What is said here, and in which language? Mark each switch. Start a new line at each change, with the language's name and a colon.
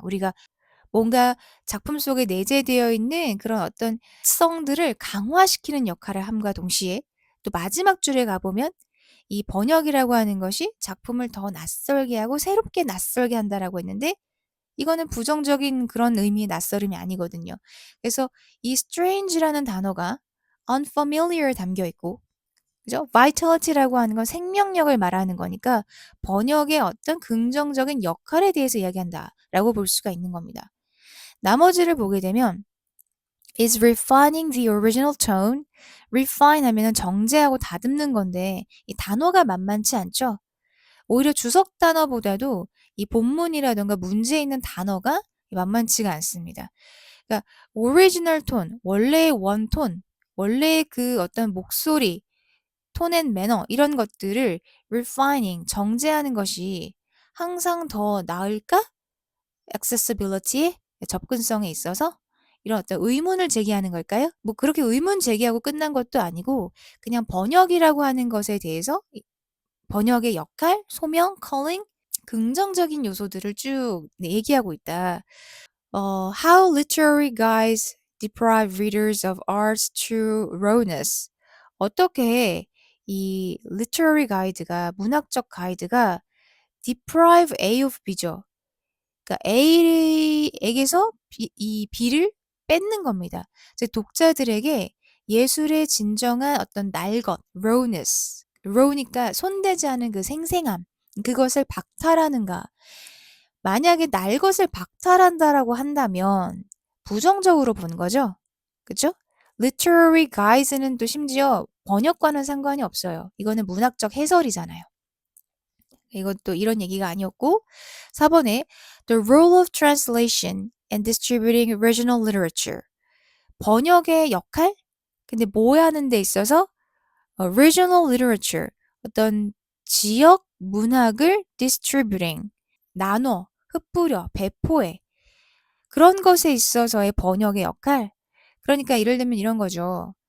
Korean: 우리가 뭔가 작품 속에 내재되어 있는 그런 어떤 특성들을 강화시키는 역할을 함과 동시에 또 마지막 줄에 가보면 이 번역이라고 하는 것이 작품을 더 낯설게 하고 새롭게 낯설게 한다라고 했는데 이거는 부정적인 그런 의미의 낯설음이 아니거든요. 그래서 이 strange라는 단어가 unfamiliar 담겨 있고 그죠? vitality라고 하는 건 생명력을 말하는 거니까 번역의 어떤 긍정적인 역할에 대해서 이야기한다라고 볼 수가 있는 겁니다.
English: 나머지를 보게 되면 is refining the original tone.
Korean: refine 하면은 정제하고 다듬는 건데 이 단어가 만만치 않죠? 오히려 주석 단어보다도 이 본문이라든가 문제에 있는 단어가 만만치가 않습니다. 그러니까 original tone, 원래의 원톤, 원래의 그 어떤 목소리, 톤 앤 매너 이런 것들을 refining, 정제하는 것이 항상 더 나을까? accessibility에 접근성에 있어서 이런 어떤 의문을 제기하는 걸까요? 뭐 그렇게 의문 제기하고 끝난 것도 아니고 그냥 번역이라고 하는 것에 대해서 번역의 역할, 소명, calling 긍정적인 요소들을 쭉 얘기하고 있다.
English: How literary guides deprive readers of art's true rawness.
Korean: 어떻게 이 literary guide가 문학적 가이드가 deprive A of B죠. 그러니까 A에게서 이 B를 뺏는 겁니다. 즉 독자들에게 예술의 진정한 어떤 날것, rawness, raw니까 손대지 않은 그 생생함, 그것을 박탈하는가. 만약에 날 것을 박탈한다라고 한다면 부정적으로 보는 거죠. 그쵸? literary guides는 또 심지어 번역과는 상관이 없어요. 이거는 문학적 해설이잖아요. 이것도 이런 얘기가 아니었고 4번에
English: The role of translation and distributing original literature.
Korean: 번역의 역할? 근데 뭐 하는 데 있어서 original literature, 어떤 지역 문학을 distributing, 나눠, 흩뿌려, 배포해. 그런 것에 있어서의 번역의 역할? 그러니까 예를 들면 이런 거죠.